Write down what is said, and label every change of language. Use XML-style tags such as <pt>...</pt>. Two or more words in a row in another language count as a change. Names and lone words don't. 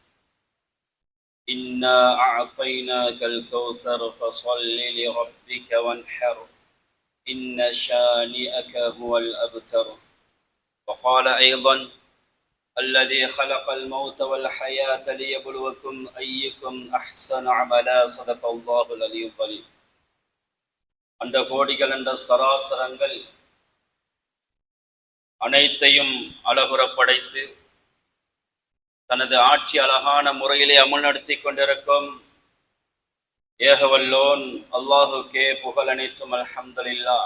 <ar>إنا أعطيناك الكوثر فصل لربك وانحر إن شانئك هو الأبتر وقال أيضا الذي خلق الموت والحياة ليبلوكم أيكم أحسن عملا صدق الله العلي العظيم</ar> <ta>அந்த கோடிகள் என்ற சராசரங்கள் அனைத்தையும் அழகுற படைத்து தனது ஆட்சி அழகான முறையிலே அமல் நடத்தி கொண்டிருக்கும் ஏகவல்லோன் அல்லாஹுக்கே புகழ் அனைத்தும் அல்ஹம்துலில்லாஹ்.</ta>